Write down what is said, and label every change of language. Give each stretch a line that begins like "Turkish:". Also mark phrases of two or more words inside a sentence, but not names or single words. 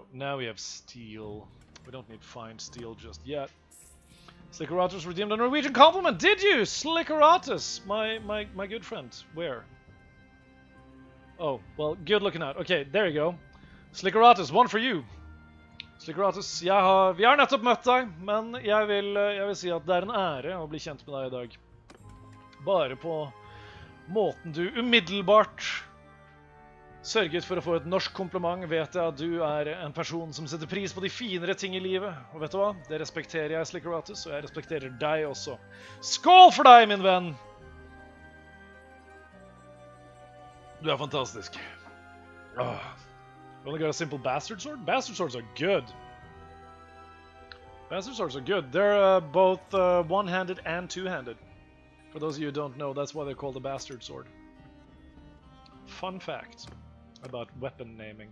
English: Now we have steel. We don't need fine steel just yet. Slickeratus redeemed a Norwegian compliment. Did you? Slickeratus, my good friend. Where? Oh, well, good looking out. Okay, there you go. Slickeratus, one for you.
Norwegian: Slickeratus, vi har nettopp møtt deg, men jeg vil si at det er en ære å bli kjent med deg i dag. Bare på måten du umiddelbart sørget for å få et norsk kompliment, vet jeg at du er en person som setter pris på de finere ting i livet. Og vet du hva? Det respekterer jeg, Slickeratus, og jeg respekterer deg også. Skål for deg, min venn! Du er fantastisk.
English: Oh. You only got a simple bastard sword? Bastard swords are good. Bastard swords are good. They're both one-handed and two-handed. For those of you who don't know, that's why they're called the bastard sword. Fun fact about weapon naming.